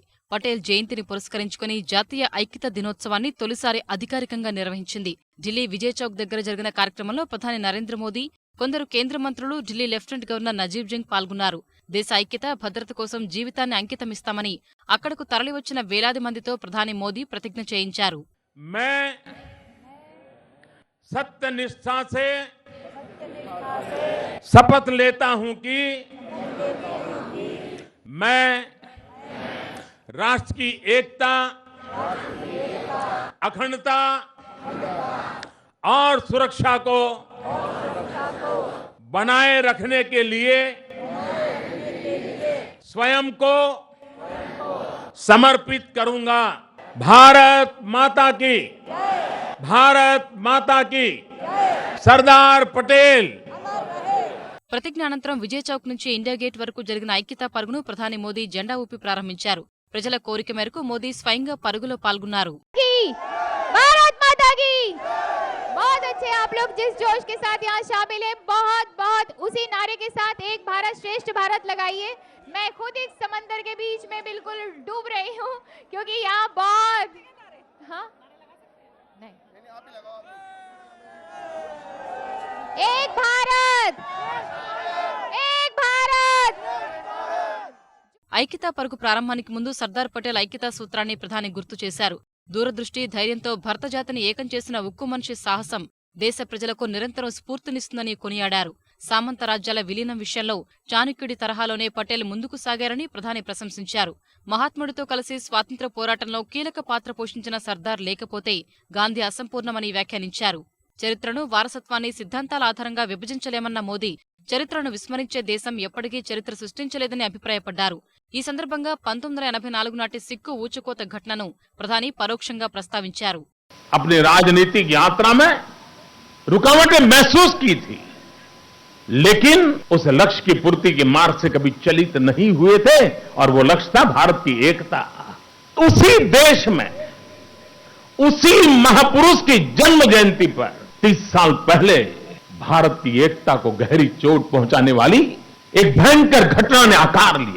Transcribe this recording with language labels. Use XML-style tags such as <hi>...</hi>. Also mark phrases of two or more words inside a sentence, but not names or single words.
<te>పటేల్ జయంతిని పురస్కరించుకుని జాతీయ ఐక్యతా దినోత్సవాన్ని తొలిసారి అధికారికంగా నిర్వహించింది. ఢిల్లీ విజయ్ చౌక్ దగ్గర జరిగిన కార్యక్రమంలో ప్రధాని నరేంద్ర మోదీ, కొందరు కేంద్ర మంత్రులు, ఢిల్లీ లెఫ్టినెంట్ గవర్నర్ నజీబ్ జంగ్ పాల్గొన్నారు. దేశ ఐక్యత, భద్రత కోసం జీవితాన్ని అంకితమిస్తామని అక్కడకు తరలివచ్చిన వేలాది మందితో ప్రధాని మోదీ ప్రతిజ్ఞ చేయించారు.</te> <hi>शपथ लेता हूं कि मैं राष्ट्र की एकता, अखंडता और सुरक्षा को बनाए रखने के लिए स्वयं को समर्पित करूंगा. भारत माता की, भारत माता की.</hi> <te>సర్దార్ పటేల్. ప్రతిజ్ఞ అనంతరం విజయ్ చౌక్ నుంచి ఇండియా గేట్ వరకు జరిగిన ఐక్యతా పరుగును ప్రధాని మోదీ జెండా ఊపి ప్రారంభించారు. ప్రజల కోరిక మేరకు మోదీ స్వయంగా పరుగులో పాల్గొన్నారు.</te> <hi>बहुत अच्छे आप लोग जिस जोश के साथ यहाँ शामिल हैं, बहुत उसी नारे के साथ एक भारत श्रेष्ठ भारत लगाइए. मैं खुद इस समंदर के बीच में बिल्कुल डूब रही हूँ क्योंकि यहाँ बहुत एक भारत, एक भारत.</hi> <te>ఐక్యతా పరుగు ప్రారంభానికి ముందు సర్దార్ పటేల్ ఐక్యతా సూత్రాన్ని ప్రధాని గుర్తు చేశారు. దూరదృష్టి, ధైర్యంతో భరత జాతిని ఏకం చేసిన ఉక్కు మనిషి సాహసం దేశ ప్రజలకు నిరంతరం స్ఫూర్తినిస్తుందని కొనియాడారు. సామంత రాజ్యాల విలీనం విషయంలో చాణక్యుడి తరహాలోనే పటేల్ ముందుకు సాగారని ప్రధాని ప్రశంసించారు. మహాత్ముడితో కలిసి స్వాతంత్ర్య పోరాటంలో కీలక పాత్ర పోషించిన సర్దార్ లేకపోతే గాంధీ అసంపూర్ణమని వ్యాఖ్యానించారు. చరిత్రను, వారసత్వాన్ని సిద్ధాంతాల ఆధారంగా విభజించలేమన్న మోదీ చరిత్రను విస్మరించే దేశం ఎప్పటికీ చరిత్ర సృష్టించలేదని అభిప్రాయపడ్డారు. ఈ సందర్భంగా 1984 నాటి సిక్కు ఊచకోత ఘటనను ప్రధాని పరోక్షంగా ప్రస్తావించారు.</te> <hi>अपनी राजनीतिक यात्रा में रुकावटें महसूस की थी, लेकिन उस लक्ष्य की पूर्ति के मार्ग से कभी चलित नहीं हुए थे और वो लक्ष्य था भारत की एकता. उसी देश में उसी महापुरुष की जन्म जयंती पर 30 साल पहले भारत की एकता को गहरी चोट पहुंचाने वाली एक भयंकर घटना ने आकार लिया.</hi>